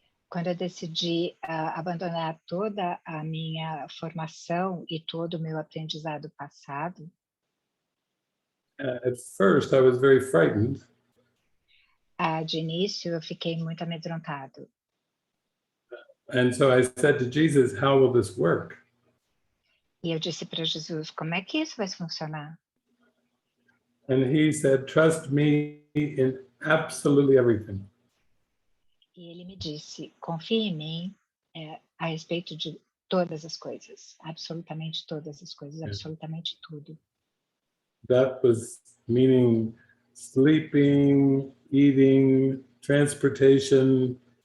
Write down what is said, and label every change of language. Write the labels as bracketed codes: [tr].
[pt] Quando eu decidi abandonar toda a minha formação e todo o meu aprendizado passado, [en] at first I was very frightened. [pt] de início eu fiquei muito amedrontado. [en] And so I said to Jesus, how will this work? [pt] E eu disse para Jesus, como é que isso vai funcionar? [en] And he said, trust me in absolutely everything. [pt] E ele me disse, confie em mim a respeito de todas as coisas, absolutamente todas as coisas, Yeah. absolutamente tudo. [en] That was meaning sleeping, eating, transportation,